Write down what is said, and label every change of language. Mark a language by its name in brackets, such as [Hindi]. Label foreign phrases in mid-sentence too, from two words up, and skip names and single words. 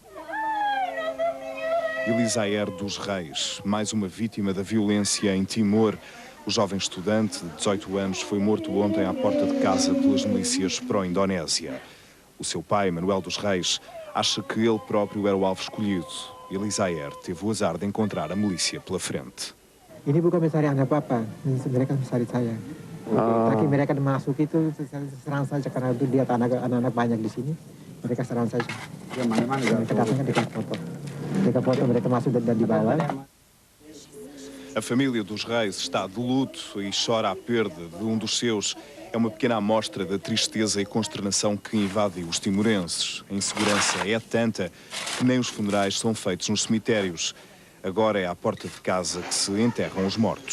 [Portuguese] Elisaer dos Reis, mais uma vítima da violência em Timor. O jovem estudante de 18 anos foi morto ontem à porta de casa pelas milícias pró-Indonésia. O seu pai, Manuel dos Reis, acha que ele próprio era o alvo escolhido. Elisaer teve o azar de encontrar a milícia pela frente. [Indonesian] Ini bukan mencari apa-apa, mereka mencari saya. Tapi mereka masuk itu serang saja karena itu dia anak-anak banyak di sini. Mereka serang saja. Mereka datangnya dekat foto mereka masuk dan dibawa. [Portuguese] A família dos Reis está de luto e chora a perda de um dos seus. É uma pequena amostra da tristeza e consternação que invade os timorenses. A insegurança é tanta que nem os funerais são feitos nos cemitérios. Agora é à porta de casa que se enterram os mortos.